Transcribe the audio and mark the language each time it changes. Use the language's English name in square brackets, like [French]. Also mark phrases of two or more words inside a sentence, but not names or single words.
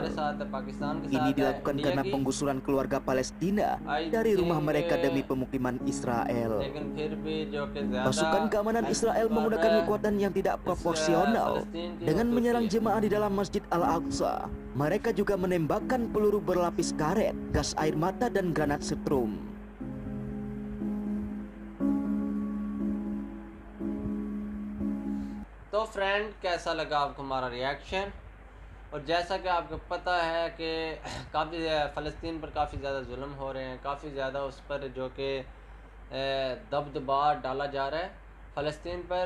[Indonesian] Ini dilakukan karena penggusuran keluarga Palestina dari rumah mereka demi pemukiman Israel. Pasukan keamanan Israel menggunakan kekuatan yang tidak proporsional dengan menyerang jemaah di dalam Masjid Al-Aqsa. Mereka juga menembakkan peluru berlapis karet, gas air mata, dan granat setrum. [Hindi] तो फ्रेंड, कैसा लगा आपको हमारा रिएक्शन? और जैसा कि आपको पता है कि काफ़ी फ़लस्तीन पर काफ़ी ज़्यादा जुल्म हो रहे हैं, काफ़ी ज़्यादा उस पर जो कि दबदबा डाला जा रहा है फ़लस्तीन पर।